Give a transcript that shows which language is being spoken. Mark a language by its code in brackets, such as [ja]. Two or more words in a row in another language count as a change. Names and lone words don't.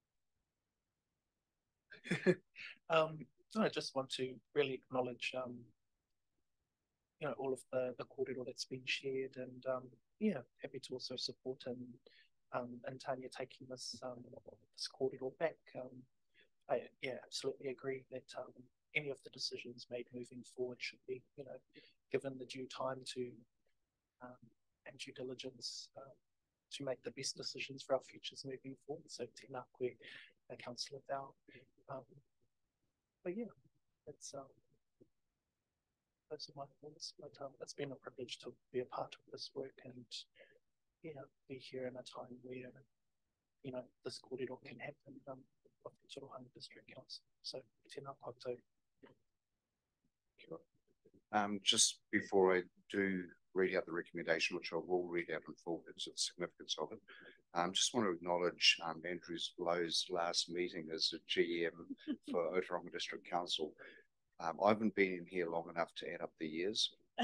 [en] I just want to really acknowledge all of the kōrero that's been shared, and happy to also support and Tanya taking this kōrero back. I absolutely agree that any of the decisions made moving forward should be given the due time to and due diligence to make the best decisions for our futures moving forward. [mi] So tēnā koe, [en] Councillor Thao. But yeah, it's those are my thoughts. But it's been a privilege to be a part of this work and be here in a time where this kōrero can happen with the Torohanga District Council. [mi] So tēnā koutou. [en] Just before I do read out the recommendation, which I will read out in full because of the significance of it, just want to acknowledge Andrew Lowe's last meeting as a GM for Otaronga District Council. I haven't been in here long enough to add up the years.